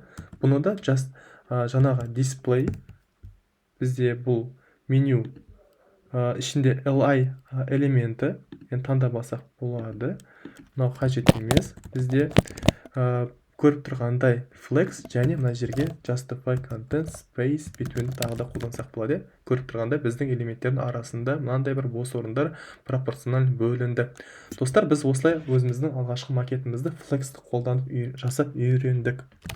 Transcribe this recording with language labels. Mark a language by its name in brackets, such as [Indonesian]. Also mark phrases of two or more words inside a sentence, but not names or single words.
[Kazakh] Бұны да жаңағы display, бізде бұл меню ішінде li элементі таңдап алсақ болады. Мынау қажет емес. Бізде көріп тұрғандай flex және мына жерге [English] justify content space between [Kazakh] тағы да қолдансақ болады. Көріп тұрғандай біздің элементтердің арасында мынандай бір бос орындар пропорционал бөлінді. Достар, біз осылай өзіміздің алғашқы макетімізді flexті қолданып жасап үйрендік.